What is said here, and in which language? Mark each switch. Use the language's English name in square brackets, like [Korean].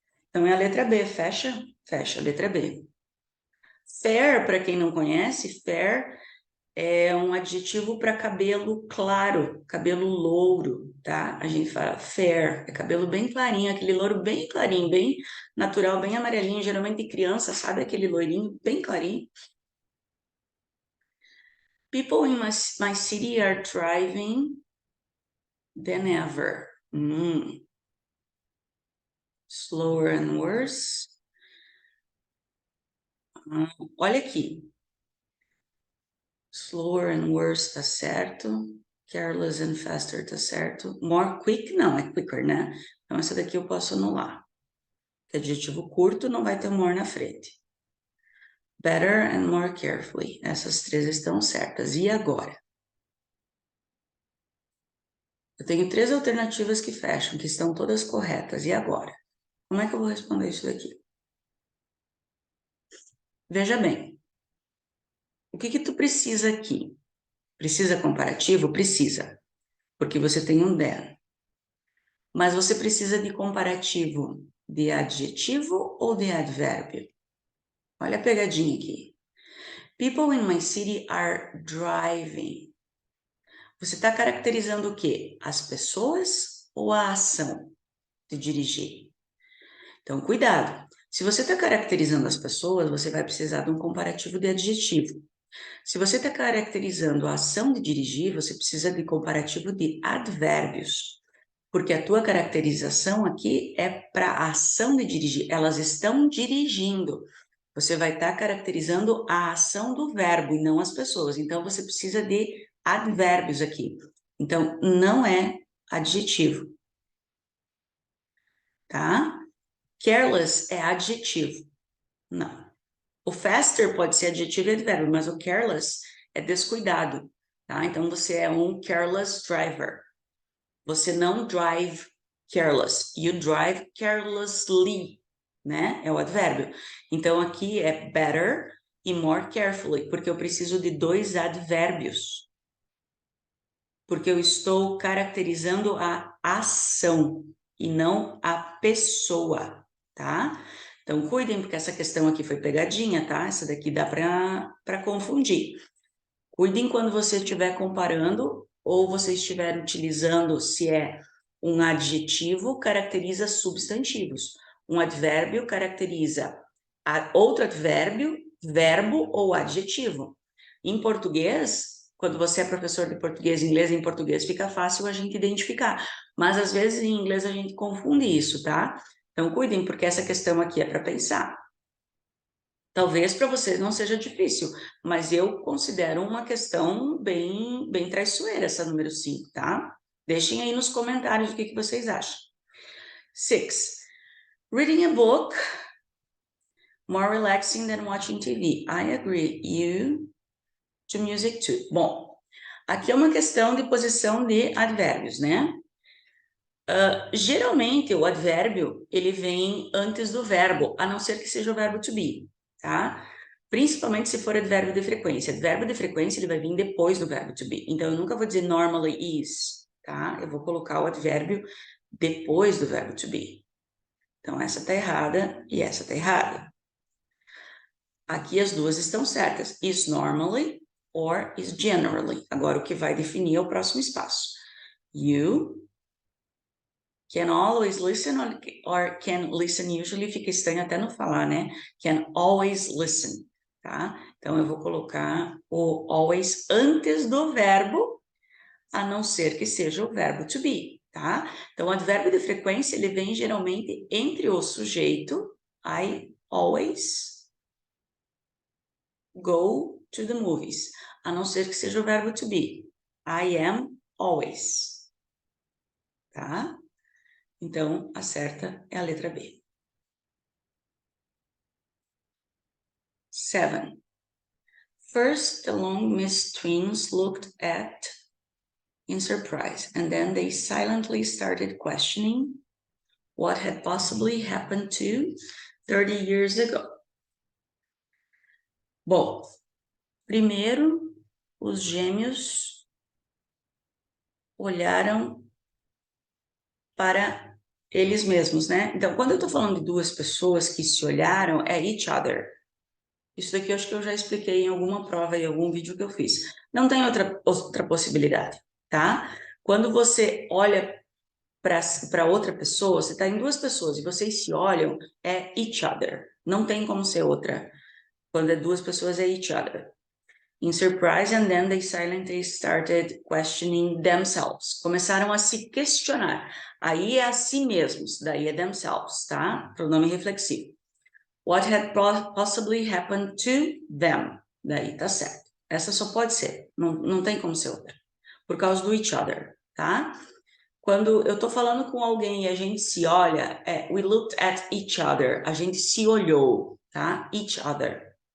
[Portuguese] Então é a letra B, fecha? Fecha, letra B. Fair, para quem não conhece, fair é um adjetivo para cabelo claro, cabelo louro, tá? A gente fala fair, é cabelo bem clarinho, aquele louro bem clarinho, bem natural, bem amarelinho, geralmente criança, sabe aquele loirinho bem clarinho? [English] People in my city are thriving than ever. Slower and worse. [Portuguese] Olha aqui. [English] Slower and worse [Portuguese] tá certo. [English] Careless and faster [Portuguese] tá certo. [English] More quick, [Portuguese] não, é quicker, né? Então, essa daqui eu posso anular. Porque adjetivo curto não vai ter more na frente. [English] Better and more carefully. [Portuguese] Essas três estão certas. E agora? Eu tenho três alternativas que fecham, que estão todas corretas. E agora? Como é que eu vou responder isso daqui? Veja bem. O que que tu precisa aqui? Precisa comparativo? Precisa. Porque você tem um then. Mas você precisa de comparativo de adjetivo ou de advérbio? Olha a pegadinha aqui. [English] People in my city are driving. [Portuguese] Você está caracterizando o quê? As pessoas ou a ação de dirigir? Então, cuidado. Se você está caracterizando as pessoas, você vai precisar de um comparativo de adjetivo. Se você está caracterizando a ação de dirigir, você precisa de comparativo de advérbios. Porque a tua caracterização aqui é para a ação de dirigir. Elas estão dirigindo. Você vai estar caracterizando a ação do verbo e não as pessoas. Então, você precisa de advérbios aqui. Então, não é adjetivo, tá? Careless é adjetivo. Não. O faster pode ser adjetivo e advérbio, mas o careless é descuidado, tá? Então, você é um [English] careless driver. [Portuguese] Você não [English] drive careless. You drive carelessly, né? [Portuguese] É o advérbio. Então, aqui é better e [English] more carefully, [Portuguese] porque eu preciso de dois advérbios. Porque eu estou caracterizando a ação e não a pessoa, tá? Então, cuidem, porque essa questão aqui foi pegadinha, tá? Essa daqui dá para confundir. Cuidem quando você estiver comparando ou você estiver utilizando, se é um adjetivo, caracteriza substantivos. Um advérbio caracteriza outro advérbio, verbo ou adjetivo. Em português, quando você é professor de português, inglês, em português fica fácil a gente identificar. Mas às vezes em inglês a gente confunde isso, tá? Então cuidem, porque essa questão aqui é para pensar. Talvez para vocês não seja difícil, mas eu considero uma questão bem traiçoeira essa número 5, tá? Deixem aí nos comentários o que vocês acham. 6. [English] Reading a book more relaxing than watching TV. I agree. You to music too. [Portuguese] Bom, aqui é uma questão de posição de advérbios, né? Geralmente o advérbio ele vem antes do verbo, a não ser que seja o verbo to be, tá? Principalmente se for advérbio de frequência. Advérbio de frequência ele vai vir depois do verbo to be. Então eu nunca vou dizer [English] normally is, [Portuguese] tá? Eu vou colocar o advérbio depois do verbo to be. Então essa tá errada e essa tá errada. Aqui as duas estão certas. [English] Is normally or is generally. [Portuguese] Agora o que vai definir é o próximo espaço. [English] You can always listen or can listen usually, [Portuguese] fica estranho até não falar, né? [English] Can always listen, [Portuguese] tá? Então, eu vou colocar o always antes do verbo, a não ser que seja o verbo to be, tá? Então, o advérbio de frequência, ele vem geralmente entre o sujeito, [English] I always go to the movies, [Portuguese] a não ser que seja o verbo to be, [English] I am always, [Portuguese] tá? Então, a certa é a letra B. 7. [English] First, the long-missed twins looked at in surprise, and then they silently started questioning what had possibly happened to 30 years ago. [Portuguese] Bom, primeiro, os gêmeos olharam para eles mesmos, né? Então, quando eu estou falando de duas pessoas que se olharam, é each other. Isso daqui eu acho que eu já expliquei em alguma prova, em algum vídeo que eu fiz. Não tem outra possibilidade, tá? Quando você olha para outra pessoa, você está em duas pessoas e vocês se olham, é each other. Não tem como ser outra. Quando é duas pessoas, é each other. [English] In surprise, and then they silently started questioning themselves. [Portuguese] Começaram a se questionar. Aí é a si mesmos, daí é themselves, tá? Pronome reflexivo. [English] What had possibly happened to them. [Portuguese] Daí tá certo. Essa só pode ser, não tem como ser outra. Por causa do each other, tá? Quando eu tô falando com alguém e a gente se olha, [English] we looked at each other, [Portuguese] a gente se olhou, tá? Each other.